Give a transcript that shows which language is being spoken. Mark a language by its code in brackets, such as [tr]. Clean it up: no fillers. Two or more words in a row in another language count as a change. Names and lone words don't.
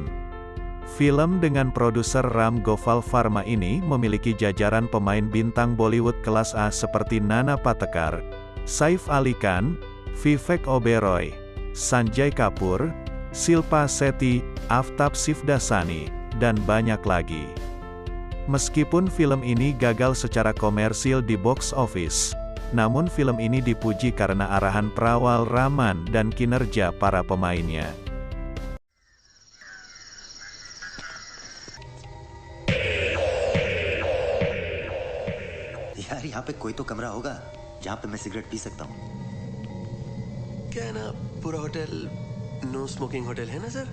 [id] Film dengan produser Ram Gopal Varma ini memiliki jajaran pemain bintang Bollywood kelas A seperti Nana Patekar, Saif Ali Khan, Vivek Oberoi, Sanjay Kapoor, Shilpa Shetty, Aftab Shivdasani, dan banyak lagi. Meskipun film ini gagal secara komersil di [en] box office, [id] namun film ini dipuji karena arahan Prawal Raman dan kinerja para pemainnya. [hi] यार यहाँ पे कोई तो कमरा होगा जहाँ पे मैं सिगरेट पी सकता हूँ। क्या है ना, पूरा होटल [en] no smoking hotel [hi] है ना सर।